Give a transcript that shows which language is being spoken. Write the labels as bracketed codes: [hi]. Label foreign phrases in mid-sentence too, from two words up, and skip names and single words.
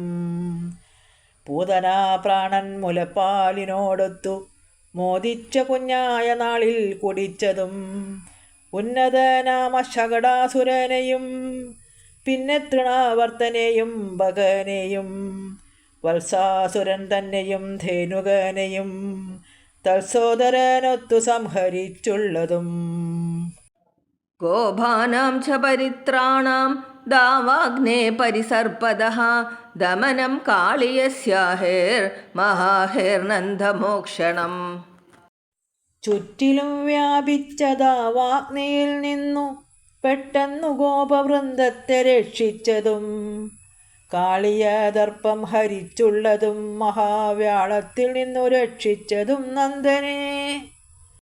[ml] പൂതനാ പ്രാണൻ മുലപ്പാലിനോടൊത്തു മോദിച്ച കുഞ്ഞായ നാളിൽ കുടിച്ചതും ഉന്നതനാമ ശകടാസുരനെയും പിന്നെ തൃണാവർത്തനെയും ഭഗനെയും വത്സാസുരൻ തന്നെയും ധേനുകനെയും തത്സോദരനൊത്തു സംഹരിച്ചുള്ളതും. [sa] गोभानां च परित्राणां दावाग्ने परिसर्पदः दमनं काളിയസ്യാഹേർമഹാഹേർനന്ദമോക്ഷണം. [ml] ചുറ്റിലും വ്യാപിച്ച ദാവാഗ്നിയിൽ നിന്നു പെട്ടെന്നു ഗോപവൃന്ദത്തെ രക്ഷിച്ചതും കാളിയദർപ്പം ഹരിച്ചുള്ളതും മഹാവ്യാളത്തിൽ നിന്നു രക്ഷിച്ചതും നന്ദനെ.